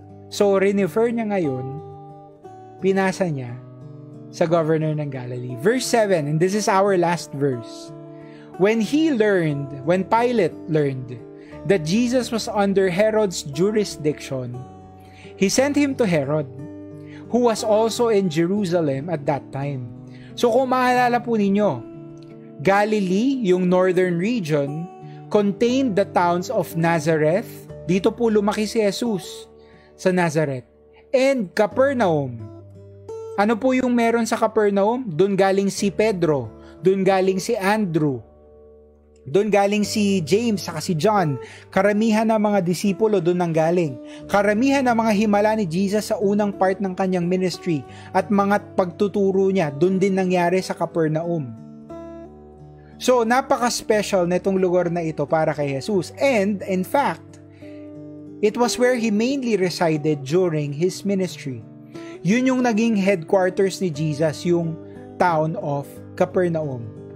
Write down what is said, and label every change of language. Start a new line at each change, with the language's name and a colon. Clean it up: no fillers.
Filipino: So refer niya ngayon, pinasa niya sa governor ng Galilee.
English: Verse 7, and this is our last verse. When Pilate learned that Jesus was under Herod's jurisdiction, he sent him to Herod, who was also in Jerusalem at that time.
Filipino: So kung maalala po ninyo, Galilee, yung northern region, contained the towns of Nazareth. Dito po lumaki si Jesus sa Nazareth. And Capernaum. Ano po yung meron sa Capernaum? Doon galing si Pedro, doon galing si Andrew, doon galing si James saka si John. Karamihan ng mga disipulo doon nang galing. Karamihan ng mga himala ni Jesus sa unang part ng kanyang ministry at mga pagtuturo niya doon din nangyari sa Capernaum. So, napaka-special na itong lugar na ito para kay Jesus.
English: And, in fact, it was where he mainly resided during his ministry.
Filipino: Yun yung naging headquarters ni Jesus, yung town of Capernaum.